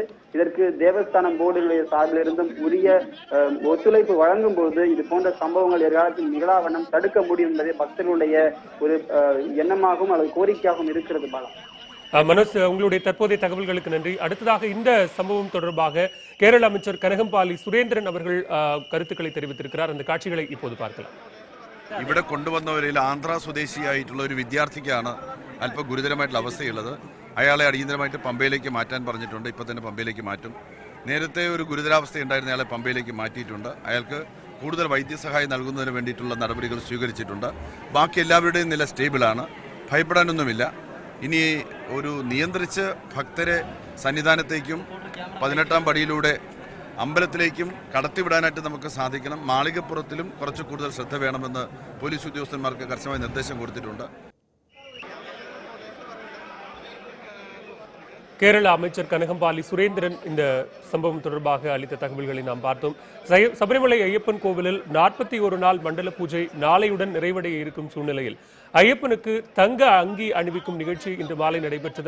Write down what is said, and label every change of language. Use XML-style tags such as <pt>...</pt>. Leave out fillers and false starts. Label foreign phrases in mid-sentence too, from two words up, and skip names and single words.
<ta>இதற்கு தேவஸ்தானம் போர்டுடைய சார்பிலிருந்தும் உரிய ஒத்துழைப்பு வழங்கும் போது இது போன்ற சம்பவங்கள் எதிர்காலத்தில் நிகழாவண்ணம் தடுக்க முடியும் என்பதே பக்தர்களுடைய ஒரு எண்ணமாகவும் அல்லது கோரிக்கையாகவும் இருக்கிறது. பாலா, மனோஜ், உங்களுடைய தற்போதைய தகவல்களுக்கு நன்றி. அடுத்ததாக இந்த சம்பவம் தொடர்பாக கேரள அமைச்சர் കനകംപാലി സുരേന്ദ്രൻ அவர்கள் கருத்துக்களை தெரிவித்திருக்கிறார். அந்த காட்சிகளை இப்போது பார்க்கலாம்.</ta> <ml>ഇവിടെ കൊണ്ടുവന്നവരിൽ ആന്ധ്ര സ്വദേശിയായിട്ടുള്ള ഒരു വിദ്യാർത്ഥിക്കാണ് അല്പം ഗുരുതരമായിട്ടുള്ള അവസ്ഥയുള്ളത്. അയാളെ അടിയന്തരമായിട്ട് പമ്പയിലേക്ക് മാറ്റാൻ പറഞ്ഞിട്ടുണ്ട്. ഇപ്പോൾ തന്നെ പമ്പയിലേക്ക് മാറ്റും. നേരത്തെ ഒരു ഗുരുതരാവസ്ഥ ഉണ്ടായിരുന്ന അയാളെ പമ്പയിലേക്ക് മാറ്റിയിട്ടുണ്ട്. അയാൾക്ക് കൂടുതൽ വൈദ്യസഹായം നൽകുന്നതിന് വേണ്ടിയിട്ടുള്ള നടപടികൾ സ്വീകരിച്ചിട്ടുണ്ട്. ബാക്കി എല്ലാവരുടെയും നില സ്റ്റേബിളാണ്, ഭയപ്പെടാനൊന്നുമില്ല. ഇനി ഒരു നിയന്ത്രിച്ച് ഭക്തരെ സന്നിധാനത്തേക്കും 18-ാം പടിയിലൂടെ അമ്പലത്തിലേക്കും കടത്തിവിടാനായിട്ട് നമുക്ക് സാധിക്കണം. മാളികപ്പുറത്തിലും കുറച്ച് കൂടുതൽ ശ്രദ്ധ വേണമെന്ന് പോലീസ് ഉദ്യോഗസ്ഥന്മാർക്ക് കർശനമായ നിർദ്ദേശം കൊടുത്തിട്ടുണ്ട്.</ml> <ta>கேரள அமைச்சர் கனகம்பாலி சுரேந்திரன் இந்த சம்பவம் தொடர்பாக அளித்த தகவல்களை நாம் பார்த்தோம். சபரிமலை ஐயப்பன் கோவிலில் 41 நாள் மண்டல பூஜை நாளையுடன் நிறைவடைய இருக்கும் சூழ்நிலையில் ஐயப்பனுக்கு தங்க அங்கி அணிவிக்கும் நிகழ்ச்சி இன்று மாலை நடைபெற்றது.</ta>